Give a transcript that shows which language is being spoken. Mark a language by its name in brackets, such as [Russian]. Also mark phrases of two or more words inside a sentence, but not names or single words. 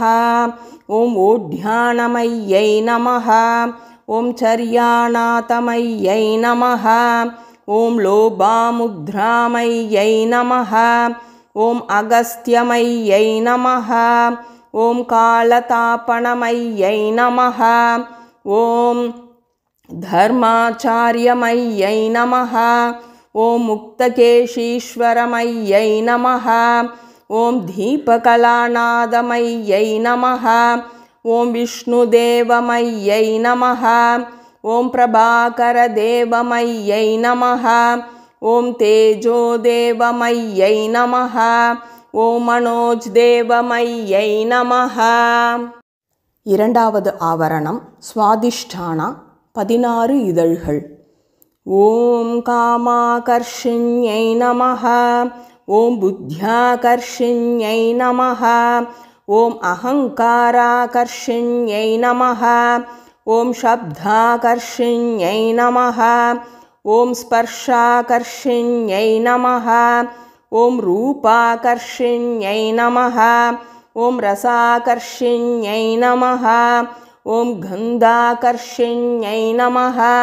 [Sanskrit] ॐ ओड्यानमय्यै नमः. ॐ चर्यानाथमय्यै नमः. ॐ लोपामुद्रामय्यै नमः. ॐ अगस्त्यमय्यै नमः. ॐ कालतापनमय्यै नमः. ஓம் धर्माचार्यमय्यै नमः। ओं मुक्तकेशीश्वरमय्यै नमः। ॐ दीपकलानादमय्यै नमः ॐ विष्णुदेवमय्यै नमः ॐ प्रभाकरदेवमय्यै नमः ॐ तेजोदेवमय्यै नमः ॐ मनोजदेवमय्यै नमः. [Tamil] இரண்டாவது ஆவரணம் ஸ்வாதிஷ்டானா 16 இதழ்கள். [Sanskrit] ॐ कामाकर्षिण्यै नमः ॐ बुद्ध्याकर्षिण्यै नमः ॐ अहङ्काराकर्षिण्यै नमः ॐ शब्दाकर्षिण्यै नमः ॐ स्पर्शाकर्षिण्यै नमः ॐ रूपाकर्षिण्यै नमः ॐ रसाकर्षिण्यै नमः ॐ गन्धाकर्षिण्यै नमः